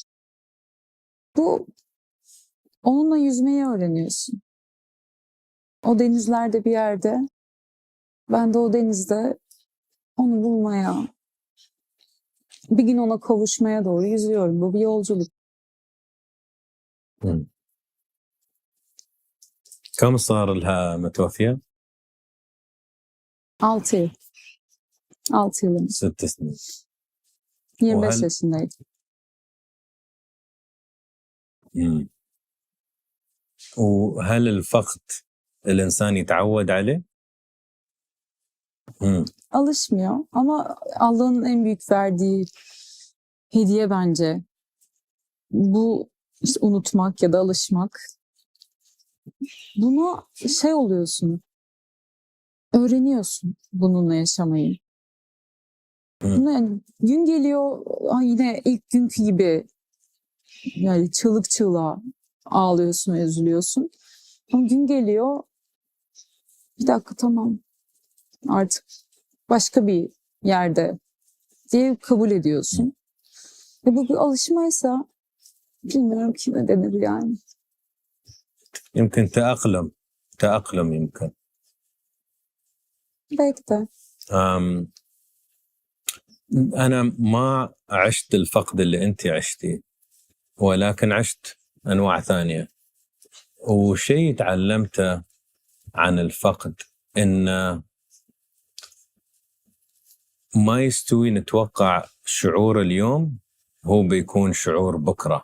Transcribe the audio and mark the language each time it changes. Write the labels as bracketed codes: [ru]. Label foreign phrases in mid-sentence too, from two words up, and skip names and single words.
[tr] Bu onunla yüzmeyi öğreniyorsun. O denizlerde bir yerde, ben de o denizde onu bulmaya, bir gün ona kavuşmaya doğru yüzüyorum. Bu bir yolculuk. [ar] مم. كم صار لها متوفية؟ [tr] 6 yıl. 6 yılım. [ar] 6 سنين. [tr] 25 [ar] وهل- [tr] yaşındaydım. مم. [ar] وهل الفقد الإنسان يتعود عليه؟ مم. [tr] Alışmıyor ama Allah'ın en büyük verdiği hediye bence. Bu işte unutmak ya da alışmak. Buna şey oluyorsun. Öğreniyorsun bununla yaşamayı. Yani gün geliyor yine ilk günkü gibi yani çığlık çığlığa ağlıyorsun ve üzülüyorsun. Ama gün geliyor bir dakika tamam artık başka bir yerde diye kabul ediyorsun. Ve bu bir alışmaysa bilmiyorum kime denir yani. [ar] يمكن تأقلم يمكن. [tr] Belki de. [ar] أنا ما عشت الفقد اللي أنت عشتيه ولكن عشت أنواع ثانية وشيء تعلمته عن الفقد إن ما يستوي نتوقع شعور اليوم هو بيكون شعور بكرة.